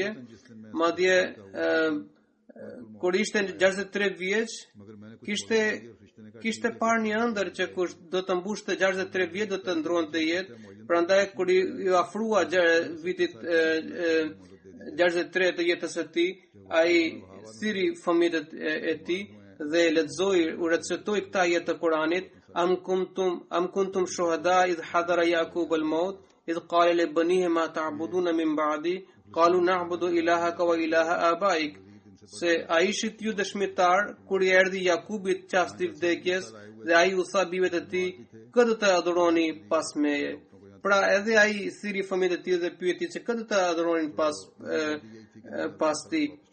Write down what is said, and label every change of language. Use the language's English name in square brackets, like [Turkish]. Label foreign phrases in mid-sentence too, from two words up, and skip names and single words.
[Albanian] Madje kur ishte 63 vjeç, kishte parë një ëndër që kush do të mbushte 63 vjet do të ndronte jetë. Prandaj kur i afrua vitit 63 të jetës së tij, ai thiri fëmijët e tij dhe lexoi u recitoi këta jetë të Kuranit: [Arabic] أم كنتم شهداء إذ حضر يعقوب الموت إذ قال لبنيه ما تعبدون من بعدي قالوا نعبد إلهك وإله آبائك. [Albanian] Se a ishit ju dëshmitar kur i erdhi Jakubit çasti i vdekjes dhe ai u tha bijve të tij: kë do të adhuroni pas meje? Pra edhe ai thiri fëmijët e tij dhe pyeti se kë do të adhuronin pas tij.